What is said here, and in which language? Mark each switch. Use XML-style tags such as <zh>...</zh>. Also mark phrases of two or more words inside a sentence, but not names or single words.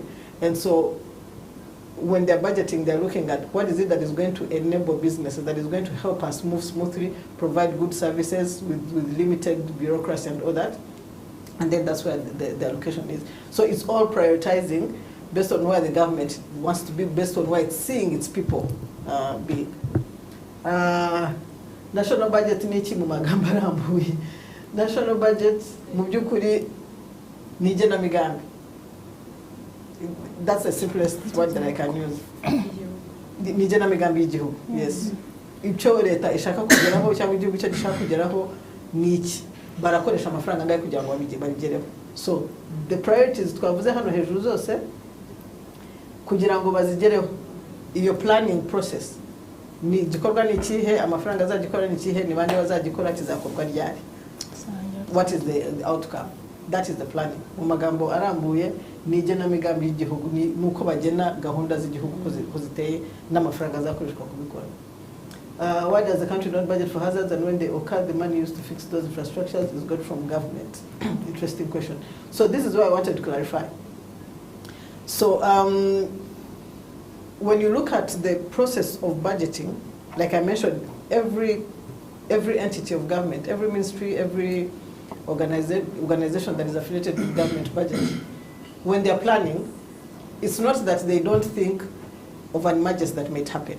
<en>And so when they're budgeting, they're looking at what is it that is going to enable businesses, that is going to help us move smoothly, provide good services with limited bureaucracy and all that. And then that's where the allocation is. So it's all prioritizing based on where the government wants to be, based on where it's seeing its people be. National budget</en> <rw>ni chi mu magambo arambuye.</rw> <en>National budget</en> <rw>mu byukuri ni igenamigambi.</rw> <en>That's the simplest word that I can use.</en> <rw>Ni igenamigambi y'igihugu.</rw> <en>Yes.</en> <rw>Icyo leta ishaka kugeraho cyangwa igihugu cyo gishaka kugeraho ni iki, barakoresha amafaranga angahe kugira ngo babigereho.</rw> <en>So the priorities</en> <rw>twavuze hano hejuru zose kugira ngo bazigereho, iyo</rw> <en>planning process</en> <rw>ni gikorwa ni ikihe, amafaranga azagikora ni ikihe, ni bande bazagikora, kizakorwa ryari,</rw> <en>what is the outcome. That is the planning.</en> <rw>Mu magambo arambuye ni igenamigambi y'igihugu, ni uko bagena gahunda z'igihugu ko ziteye n'amafaranga azakoreshwa kubikora.</rw> <en>Why does the country not budget for hazards, and when they occur, the money used to fix those infrastructures is got from government? Interesting question. So this is what I wanted to clarify. So when you look at the process of budgeting, like I mentioned, every entity of government, every ministry, every organization that is affiliated with government budget, when they are planning, it's not that they don't think of an emergency that may happen.</en>